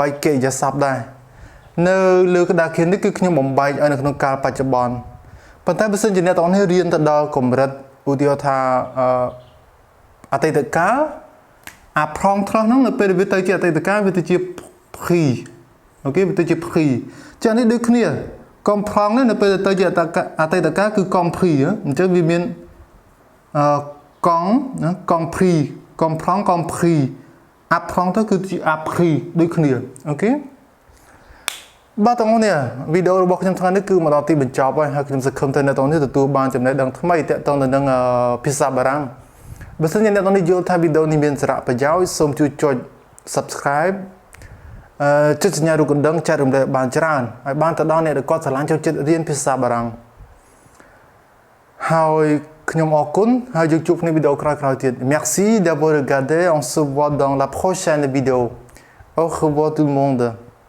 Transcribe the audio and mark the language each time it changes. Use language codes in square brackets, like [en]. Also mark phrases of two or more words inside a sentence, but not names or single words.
[km] កកិរិយាសព្ទដែរនៅលើក្តារខៀននេះគឺខ្ញុំបំបែកឲ្យនៅក្នុងកាលបច្ចុប្បន្នប៉ុន្តែបើសិនជាអ្នកទាំងនេះរៀនទៅដល់កម្រិតឧទាហរណ៍ថាអតីតកាលអា prendre ហ្នឹងនៅពេលវាទៅជាអតីតកាលវាទៅជា pris អូខេវាទៅជា pris ចានេះដូចគ្នា comprendre នៅពេលទៅជាអតីតកាលគឺ compris អញ្ចឹងវាមាន [fr] compris comprendre compris apprendre [km] គឺជា appris ដូចគ្នាអូខេបាទតោះនេះវីដេអូរបស់ខ្ញុំថ្ងៃនេះគឺមកដល់ទីបញ្ចប់ហើយខ្ញុំសង្ឃឹមថាអ្នកទាំងនេះទទួលបានចំណេះដឹងថ្មីទាក់ទងទៅនឹងភាសាបារាំងបើសិនជាអ្នកទាំងនេះយល់ថាវីដេអូនេះមានសារៈប្រយោជន៍សូមជួយចុច Subscribe ចុចសញ្ញារូបកណ្ដឹងចែករំលែកបានច្រើនហើយបានទៅដល់អ្នកដែលគាត់ស្រឡាញ់ចូលចិត្តរៀនភាសាបារាំង ហើយខ្ញុំអរគុណហើយយើងជួបគ្នាវីដេអូក្រោយៗទៀត [fr] Merci d'avoir regardé on se voit dans la prochaine vidéo au revoir tout le monde